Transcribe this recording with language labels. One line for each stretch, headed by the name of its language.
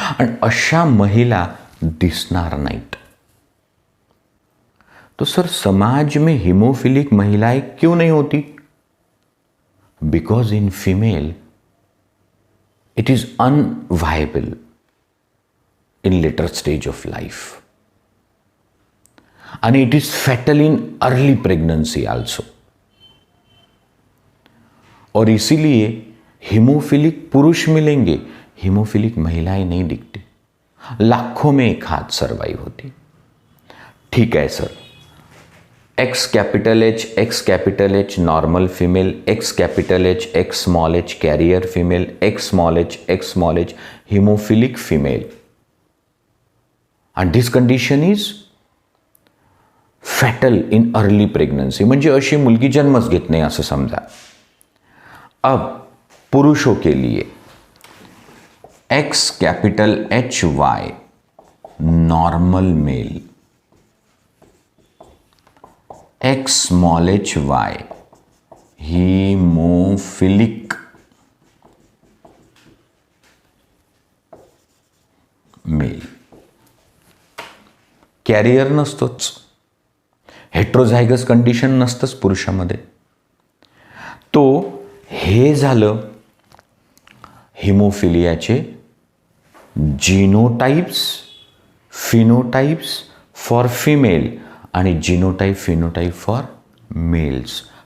Marathi: आणि अशा महिला दिसणार नाहीत.
Hindi: तो सर समाज में हिमोफिलिक महिलाएं क्यों नहीं होती?
English: Because in female it is unviable in later stage of life, and it is fatal in early pregnancy also.
Hindi: और इसीलिए हीमोफिलिक पुरुष मिलेंगे, हीमोफिलिक महिलाएं नहीं दिखती. लाखों में एक हाथ सर्वाइव होती. ठीक है sir.
English: X capital H normal female, X capital H X small H carrier female, X small H haemophilic female. And this condition is fatal in early pregnancy.
Marathi: म्हणजे अशी मुलगी जन्मच घेत नाही असं समजा.
Hindi: अब पुरुषों के लिए
English: X capital H Y normal male, X small H Y haemophilic male.
Marathi: Carrier नसतोच, हेट्रोझायगस कंडिशन नसतंच पुरुषामध्ये. तो हे झालं हिमोफिलियाचे जिनोटाइप्स फिनोटाइप्स फॉर फिमेल आणि जिनोटाइप फिनोटाइप फॉर मेल्स.